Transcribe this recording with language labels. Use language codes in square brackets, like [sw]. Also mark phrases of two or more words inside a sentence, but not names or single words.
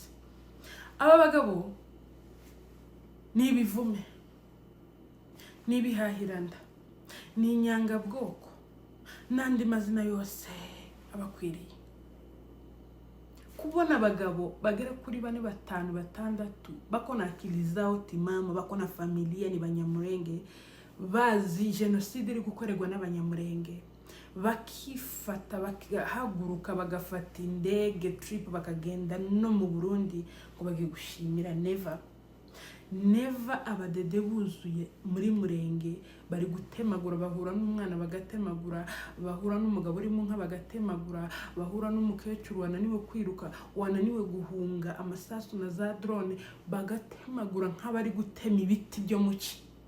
[rw] Aba bagabo ni ibivume, ni ibihahiranda, ni inyangabwoko n'andi mazina yose abakwiriye. Kubona abagabo bagera kuri [sw] 4, 5, 6 bako na akili zao timamu, bako na familia, ni Banyamulenge, [rw] bazi genocide iri gukorerwa n'Abanyamulenge, bakifata bakahaguruka bagafata indege trip bakagenda no mu Burundi ngo bagiye gushimira. Never abadede buzuye muri Murenge bari gutemagura, bahura n'umwana bagatemagura, bahura n'umugabo uri mu nka bagatemagura, bahura n'umukecuru wananiwe kwiruka, wananiwe guhunga amasasu na za drone bagatemagura nk'abari gutema ibiti byo muci.